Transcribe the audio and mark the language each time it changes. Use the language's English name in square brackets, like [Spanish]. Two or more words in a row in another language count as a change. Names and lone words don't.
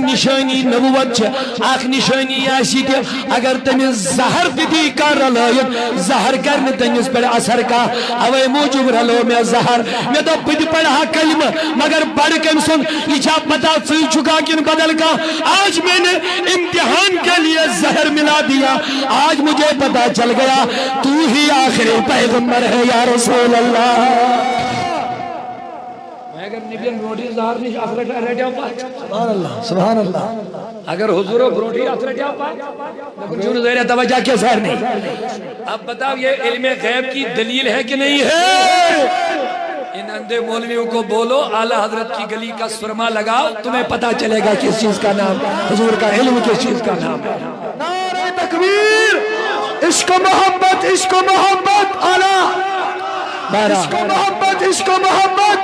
[Kashmiri] نِشٲنی نبوت چھِ اکھ نِشٲنی آسہِ تہِ اگر تٔمِس زہر تہِ دی کانٛہہ رلٲیِتھ زہر کرِ نہٕ تٔمِس پٮ۪ٹھ اثر کانٛہہ اوے موٗجوٗب رلو مےٚ زہر مےٚ دوٚپ بہٕ تہِ پرٕ ہا کلمہٕ مگر پرٕ کٔمۍ سُنٛد یہِ چھا پتہ ژٕے چھُکھا کِنہٕ بدل کانٛہہ [Urdu] آج میں نے امتحان کے لیے زہر ملا دیا آج مجھے پتہ چل گیا تو ہی آخری پیغمبر ہے یا رسول اللہ [Kashmiri] اگر نبیَن برونٹھٕے زہر نِش اَتھ رٹیو پتھ [Arabic] سبحان اللہ سبحان اللہ [Kashmiri] اگر حضورو برونٹھٕے اَتھ رٹیو پتھ لیکن چھُنہٕ ظٲہرِ [Urdu] توجہ کے زہر نہیں اب بتاؤ یہ علم غیب کی دلیل ہے کہ نہیں ہے ان اندھے مولویوں کو بولو اعلیٰ حضرت کی گلی کا سرما لگاؤ تمہیں پتا چلے گا کس چیز کا نام حضور کا علم کس چیز کا نام ہے نعرہ تکبیر عشق و محبت اعلیٰ عشق و محبت